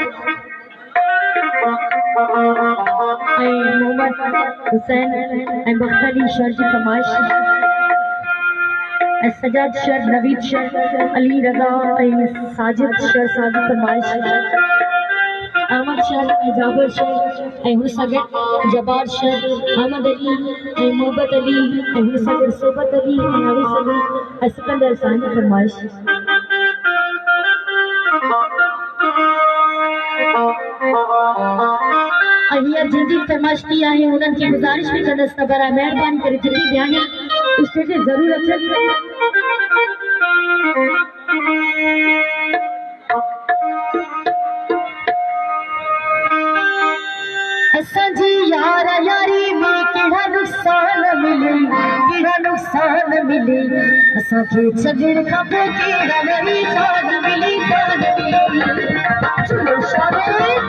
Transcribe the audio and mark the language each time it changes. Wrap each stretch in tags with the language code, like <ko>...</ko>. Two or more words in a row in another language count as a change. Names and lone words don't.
<sd>मोहम्मद हुसैन बख्तली शर की फरमाइश सजाद शर नवीद शर अली रजा साजिद शर साजिद फरमाइश अहमद शर जाबर शर हुसगर जबार शर अहमद अली मोहब्बत अली हुसगर सोबत अली नाविस अली सिकंदर सानी फरमाइश अहिया जिंदी फरमाइश की आहे उन्हनि खे गुज़ारिश भी कंदसि त बरा महिरबानी करे जिंदी बयान स्टेज ते ज़रूर अचनि असांजी यार यारी में केड़ा नुक़सान मिले असांखे छॾण खां पोइ केड़ा वरी साथ मिली चलो शाबाश</sd>